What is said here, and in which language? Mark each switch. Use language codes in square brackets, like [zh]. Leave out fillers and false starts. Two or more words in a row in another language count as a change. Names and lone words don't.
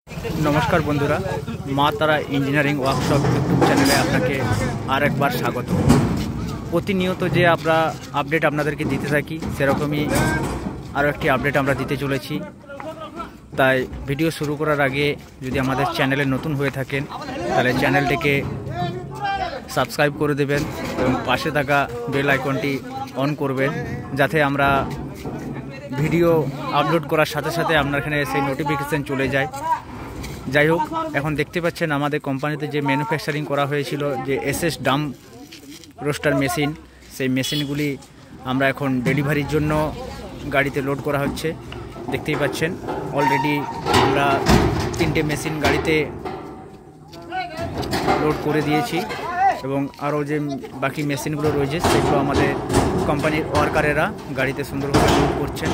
[bn] নমস্কার বন্ধুরা মা তারা ইঞ্জিনিয়ারিং ওয়ার্কশপ ইউটিউব চ্যানেলে আপনাকে আরেকবার স্বাগত। প্রতিনিয়ত যে আমরা আপডেট আপনাদেরকে দিতে থাকি সেরকমই আরো একটি আপডেট আমরা দিতে চলেছি। তাই ভিডিও শুরু করার আগে যদি আমাদের চ্যানেলে নতুন হয়ে থাকেন তাহলে চ্যানেলটিকে সাবস্ক্রাইব করে দেবেন এবং পাশে থাকা বেল আইকনটি অন করবেন যাতে আমরা ভিডিও আপলোড করার সাথে সাথে আপনার এখানে সেই নোটিফিকেশন চলে যায়। যাই হোক, এখন দেখতে পাচ্ছেন আমাদের কোম্পানিতে যে ম্যানুফ্যাকচারিং করা হয়েছিল যে [en] SS drum roaster machine, [bn] সেই মেশিনগুলি আমরা এখন ডেলিভারির জন্য গাড়িতে লোড করা হচ্ছে। দেখতেই পাচ্ছেন অলরেডি আমরা 3টে মেশিন গাড়িতে লোড করে দিয়েছি এবং আরও যে বাকি মেশিনগুলো রয়েছে সেগুলো আমাদের কোম্পানির ওয়ার্কারেরা গাড়িতে সুন্দরভাবে লোড করছেন।